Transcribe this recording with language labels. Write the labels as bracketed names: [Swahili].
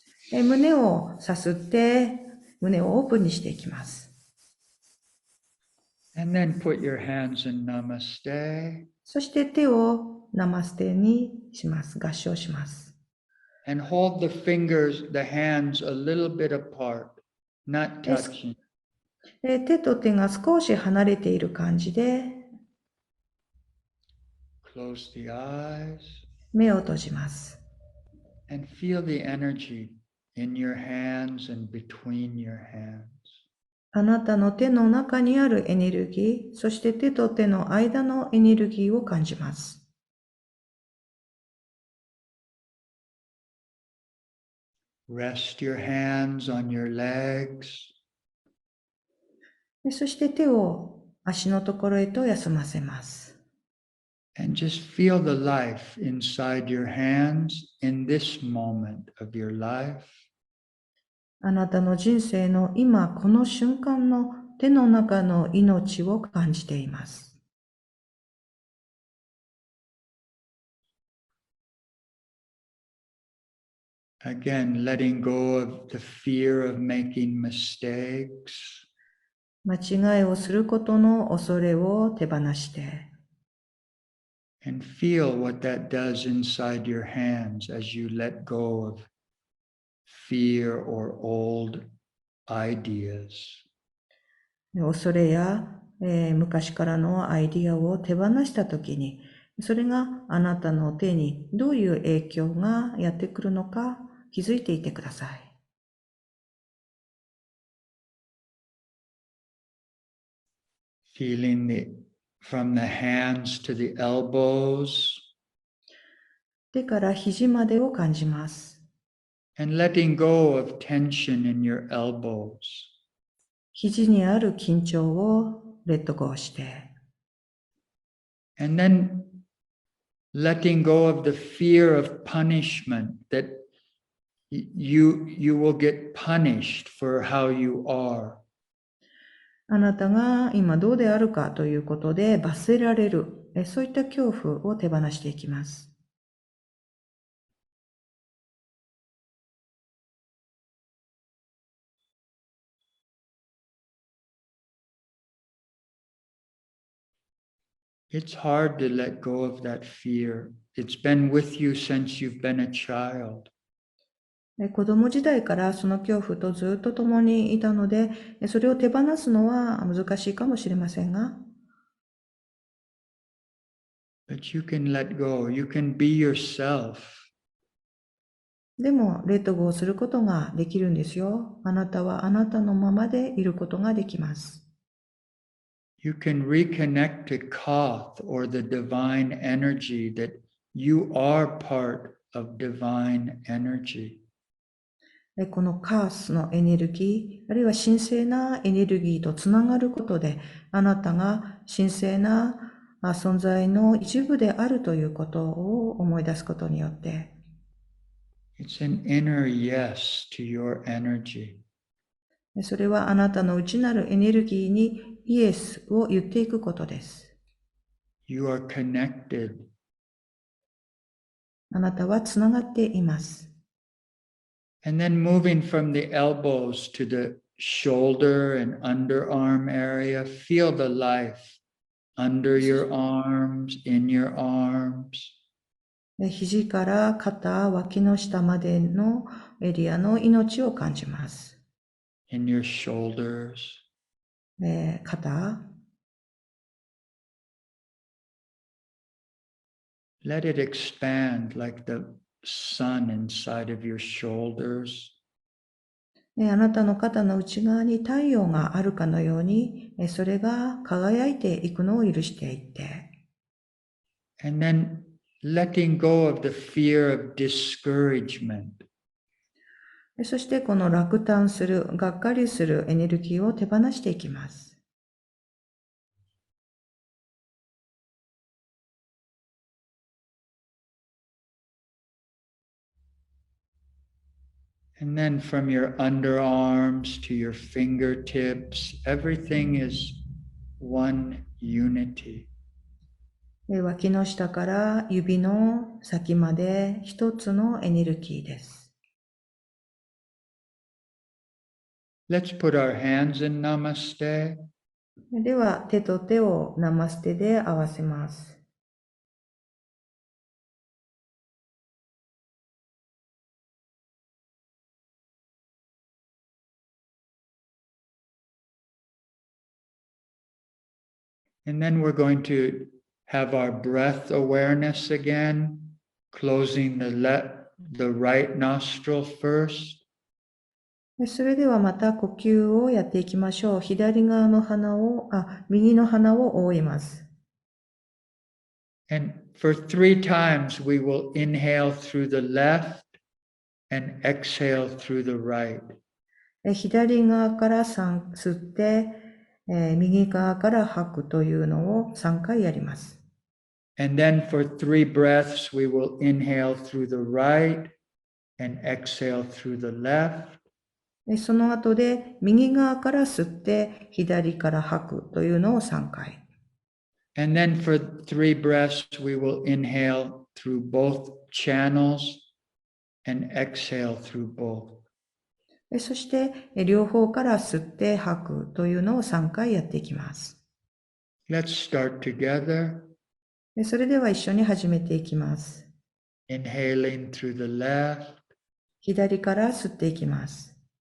[Japanese] 胸をさすって、胸をオープンにしていきます。 [English] And then put your hands in namaste. [Japanese] そして手をナマステにします。合掌します。 [English] And hold the fingers, the hands a little bit apart, not touching. [Japanese] 手と手が少し離れている感じで、 [English] Close the eyes. [Japanese] 目を閉じます。 [English] And feel the energy in your hands and between your hands. [Japanese] あなたの手の中にあるエネルギー、そして手と手の間のエネルギーを感じます。 [English] Rest your hands on your legs. [Japanese] そして手を足のところへと休ませます。 [English] And just feel the life inside your hands in this moment of your life. [Japanese] あなたの人生の今この瞬間の手の中の命を感じています。 [English] Again, letting go of the fear of making mistakes. [Japanese] 間違いをすることの恐れを手放して、 [English] and feel what that does inside your hands as you let go of fear or old ideas. [Japanese] 恐れや、昔からのアイディアを手放したときに、それがあなたの手にどういう影響がやってくるのか気づいていてください。 [English] Feeling from the hands to the elbows [Japanese] 手から肘までを感じます。 [English] and letting go of tension in your elbows. [Japanese] 肘にある緊張を [English] レッドゴー [Japanese] して、 [English] And then letting go of the fear of punishment that you will get punished for how you are. [Japanese] あなたが今どうであるかということで罰せられる、そういった恐怖を手放していきます。 [English] It's hard to let go of that fear. It's been with you since you've been a child. [Japanese] 子供時代からその恐怖とずっと共にいたので、それを手放すのは難しいかもしれませんが、 [English] But you can let go. You can be yourself. [Japanese] でも [English] レッドゴー [Japanese] することができるんですよ。あなたはあなたのままでいることができます。 [English] You can reconnect to Koth or the divine energy that you are part of divine energy. [Japanese] このカースのエネルギー、あるいは神聖なエネルギーとつながることで、あなたが神聖な存在の一部であるということを思い出すことによって、 [English] It's an inner yes to your energy. [Japanese] それはあなたの内なるエネルギーにイエスを言っていくことです。 [English] You are connected. [Japanese] あなたはつながっています。 [English] And then moving from the elbows to the shoulder and underarm area, feel the life under your arms, in your arms. [Japanese] 肘から肩、脇の下までのエリアの命を感じます。 [English] in your shoulders. [Japanese] 肩、 [English] Let it expand like the sun inside of your shoulders. [Japanese] あなたの肩の内側に太陽があるかのように、それが輝いていくのを許していって、 [English] And then letting go of the fear of discouragement. [Japanese] そしてこの落胆する、がっかりするエネルギーを手放していきます。 [English] And then from your underarms to your fingertips, everything is one unity. [Japanese] 脇の下から指の先まで一つのエネルギーです。 [English] Let's put our hands in Namaste. [Japanese] では手と手をナマステで合わせます。 [English] And then we're going to have our breath awareness again, closing the right nostril first. [Japanese] それではまた呼吸をやっていきましょう。左側の鼻を、右の鼻を覆います。 [English] And for 3 times, we will inhale through the left and exhale through the right. [Japanese] 左側から3吸って、右側から吐くというのを3回やります。 [English] And then for 3 breaths, we will inhale through the right and exhale through the left. [Japanese] その後で右側から吸って左から吐くというのを3回。 [English] And then for 3 breaths, we will inhale through both channels and exhale through both. [Japanese] そして、両方から吸って吐くというのを3回やっていきます。 [English] Let's start together. [Japanese] それでは一緒に始めていきます。 [English] Inhaling through the left. [Japanese] 左から吸っていきます。